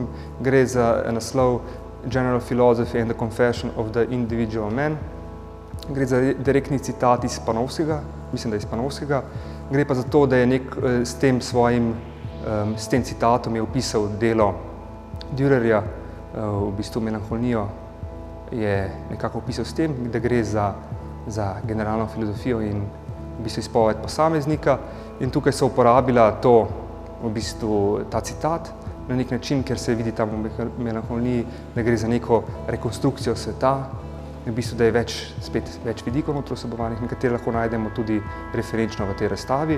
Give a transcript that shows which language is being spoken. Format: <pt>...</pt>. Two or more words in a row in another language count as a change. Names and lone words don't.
<sl>Gre za naslov General Philosophy and the Confession of the Individual Man. Gre za direktni citat iz Panofskega, mislim, da iz Panofskega. Gre pa za to, da je s tem citatom je opisal delo Dürerja, v bistvu melanholijo je nekako opisal s tem, da gre za generalno filozofijo in v bistvu izpoved posameznika, in tukaj so uporabila ta citat na nek način, ker se vidi tam v melanholiji, da gre za neko rekonstrukcijo sveta, v bistvu, da je spet več vidikov notri vsebovanih, nekatere lahko najdemo tudi referenčno v tej razstavi.</sl>